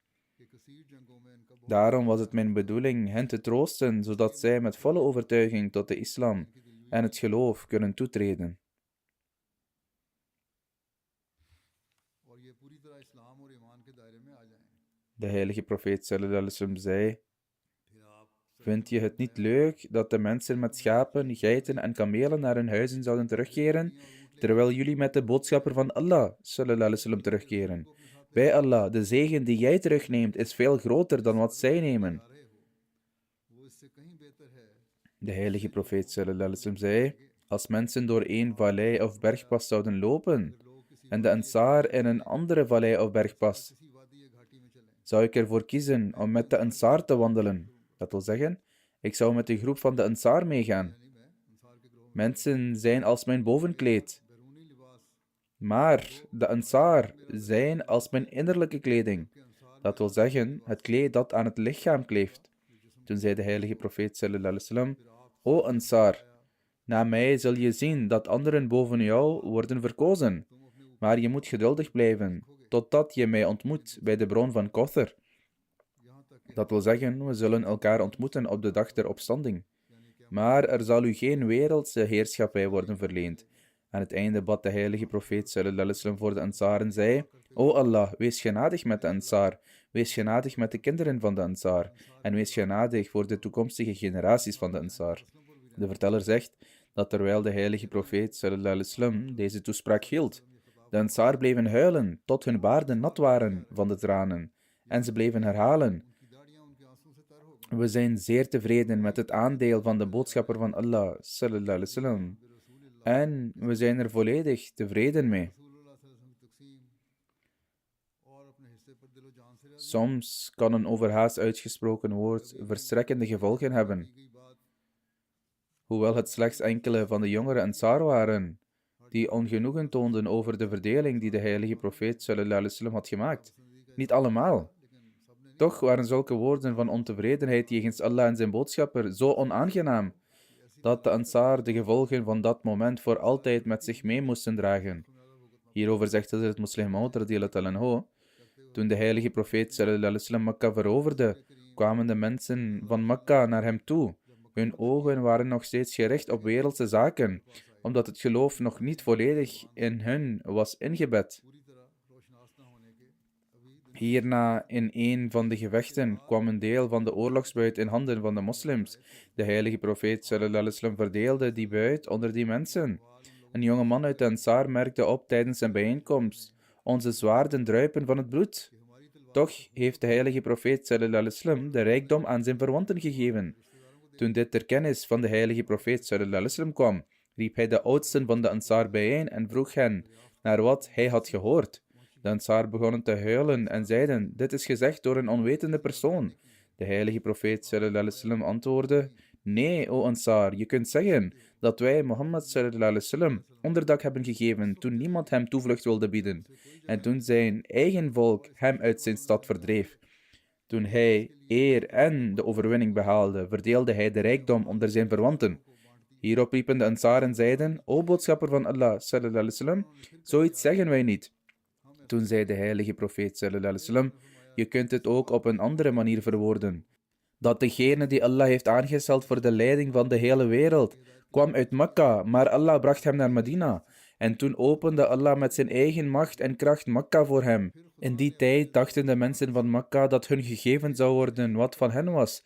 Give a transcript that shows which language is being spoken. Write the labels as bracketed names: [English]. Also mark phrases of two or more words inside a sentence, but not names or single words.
[Dutch] Daarom was het mijn bedoeling hen te troosten, zodat zij met volle overtuiging tot de islam en het geloof kunnen toetreden. De heilige profeet [Arabic] صلى الله عليه وسلم [Dutch] zei: vind je het niet leuk dat de mensen met schapen, geiten en kamelen naar hun huizen zouden terugkeren, terwijl jullie met de boodschapper van Allah [Arabic] صلى الله عليه وسلم [Dutch] terugkeren? Bij Allah, de zegen die jij terugneemt is veel groter dan wat zij nemen. De heilige profeet [Arabic] صلى الله عليه وسلم [Dutch] zei: als mensen door één vallei of bergpas zouden lopen en de Ansar in een andere vallei of bergpas, zou ik ervoor kiezen om met de Ansar te wandelen. Dat wil zeggen, ik zou met de groep van de Ansar meegaan. Mensen zijn als mijn bovenkleed, maar de Ansar zijn als mijn innerlijke kleding. Dat wil zeggen, het kleed dat aan het lichaam kleeft. Toen zei de heilige profeet [Arabic] صلى الله عليه وسلم: [Dutch] o Ansar, na mij zul je zien dat anderen boven jou worden verkozen. Maar je moet geduldig blijven, totdat je mij ontmoet bij de bron van Kauthar. Dat wil zeggen, we zullen elkaar ontmoeten op de dag der opstanding. Maar er zal u geen wereldse heerschappij worden verleend. Aan het einde bad de heilige profeet [Arabic] صلى الله عليه وسلم [Dutch] voor de Ansar en zei: o Allah, wees genadig met de Ansar, wees genadig met de kinderen van de Ansar, en wees genadig voor de toekomstige generaties van de Ansar. De verteller zegt dat terwijl de heilige profeet [Arabic] صلى الله عليه وسلم [Dutch] deze toespraak hield, de Ansar bleven huilen tot hun baarden nat waren van de tranen, en ze bleven herhalen: we zijn zeer tevreden met het aandeel van de boodschapper van Allah [Arabic] صلى الله عليه وسلم, [Dutch] en we zijn er volledig tevreden mee. Soms kan een overhaast uitgesproken woord verstrekkende gevolgen hebben. Hoewel het slechts enkele van de jongere Ansar waren, die ongenoegen toonden over de verdeling die de heilige profeet [Arabic] صلى الله عليه وسلم [Dutch] had gemaakt. Niet allemaal. Toch waren zulke woorden van ontevredenheid jegens Allah en zijn boodschapper zo onaangenaam, dat de Ansar de gevolgen van dat moment voor altijd met zich mee moesten dragen. Hierover zegt Hazrat Muslim Maud [Arabic] رضي الله عنه: [Dutch] toen de heilige profeet [Arabic] صلى الله عليه وسلم [Dutch] Mekka veroverde, kwamen de mensen van Mekka naar hem toe. Hun ogen waren nog steeds gericht op wereldse zaken, omdat het geloof nog niet volledig in hun was ingebed. Hierna in een van de gevechten kwam een deel van de oorlogsbuit in handen van de moslims. De heilige profeet [Arabic] صلى الله عليه وسلم [Dutch] verdeelde die buit onder die mensen. Een jonge man uit de Ansar merkte op tijdens zijn bijeenkomst: onze zwaarden druipen van het bloed. Toch heeft de heilige profeet [Arabic] صلى الله عليه وسلم [Dutch] de rijkdom aan zijn verwanten gegeven. Toen dit ter kennis van de heilige profeet [Arabic] صلى الله عليه وسلم [Dutch] kwam, riep hij de oudsten van de Ansar bijeen en vroeg hen naar wat hij had gehoord. De Ansar begonnen te huilen en zeiden: dit is gezegd door een onwetende persoon. De heilige profeet [Arabic] صلى الله عليه وسلم [Dutch] antwoordde: nee, o Ansar, je kunt zeggen dat wij Mohammed [Arabic] صلى الله عليه وسلم [Dutch] onderdak hebben gegeven toen niemand hem toevlucht wilde bieden en toen zijn eigen volk hem uit zijn stad verdreef. Toen hij eer en de overwinning behaalde, verdeelde hij de rijkdom onder zijn verwanten. Hierop riepen de Ansar en zeiden: o boodschapper van Allah [Arabic] صلى الله عليه وسلم, [Dutch] zoiets zeggen wij niet. Toen zei de heilige profeet [Arabic] صلى الله عليه وسلم: [Dutch] je kunt het ook op een andere manier verwoorden. Dat degene die Allah heeft aangesteld voor de leiding van de hele wereld, kwam uit Mekka, maar Allah bracht hem naar Medina. En toen opende Allah met zijn eigen macht en kracht Mekka voor hem. In die tijd dachten de mensen van Mekka dat hun gegeven zou worden wat van hen was.